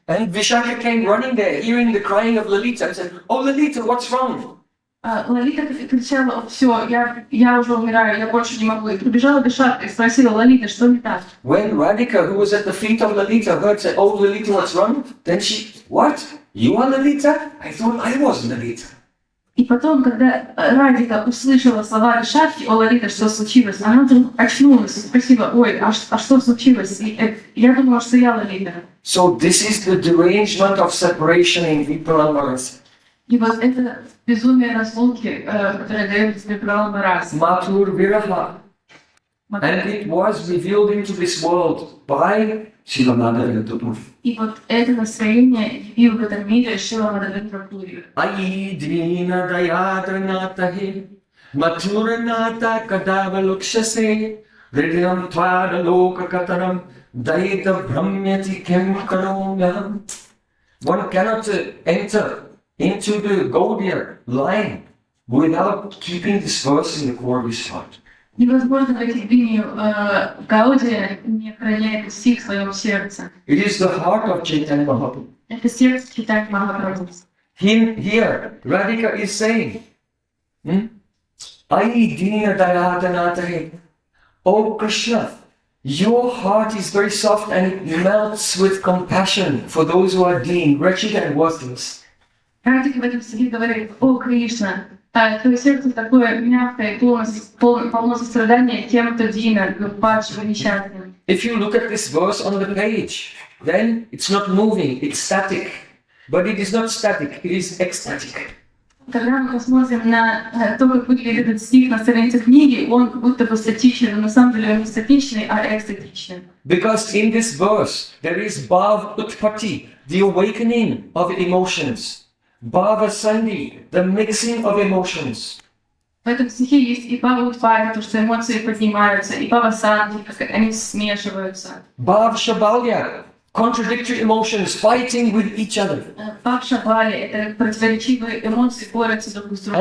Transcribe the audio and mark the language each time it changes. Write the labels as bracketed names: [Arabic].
[English] And Vishaka came running there, hearing the crying of Lalita, and said, oh Lalita, what's wrong? [Russian] Лалита кричала, все, я уже умираю, я больше не могу. И прибежала Вишака и спросила Лалита, что не так. [English] When Radhika, who was at the feet of Lalita, heard, said, oh Lalita, what's wrong? Then she, what? You are Lalita? I thought I was Lalita. [Russian] И потом, когда Радика услышала слова Вишаки, о Лалита, что случилось, она вдруг очнулась и спросила, ой, а что случилось? И я думала, что я Лалита. [English] So this is the derangement of separation in Vipralamars. [Russian] И вот это безумие разлуки, которое дает тебе право на раз. [Sanskrit] Mathur Viraha. [English] And it was revealed into this world by Śrīla Mādhavendra. [Russian] И вот это настроение явил в этом мире Śrīla Mādhavendra Purī. [Sanskrit] Ai dvina dayadranatahi maturanata kadavalukshase hridayam tvada lokakataram daita brahmyati kem karomyam. [English] One cannot enter into the Gaudiya line without keeping this verse in the core of his heart. [Russian] Невозможно войти в линию Гаудия, не охраняя стих в своем сердце. [English] It is the heart of Chaitanya Mahaprabhu. [Russian] Это сердце Чайтаньи Махапрабху. [English] Here, Radhika is saying, [Sanskrit] Ai dina dayadanatahe. [English] Oh Krishna, your heart is very soft and it melts with compassion for those who are deen, wretched and worthless. [Russian] Радика в этом стихе говорит, о Кришна, твое сердце такое мягкое и полно сострадания тем, кто дина, падшим и несчастным. [English] If you look at this verse on the page, then it's not moving, it's static. But it is not static, it is ecstatic. [Russian] Когда мы посмотрим на то, как выглядит этот стих на странице книги, он будто бы статичен, но на самом деле он не статичный, а экстатичный. [English] Because in this verse, there is Bhav Utpatti, the awakening of emotions. Bhava Sandhi, the mixing of emotions. [Russian] В этом стихе есть и Бхава Утпати, то, что эмоции поднимаются, и Бхава Сандhi, как они смешиваются. [English] Bhav Shabalya, contradictory emotions fighting with each other. [Russian] Бхава Шабали — это противоречивые эмоции борются друг с другом.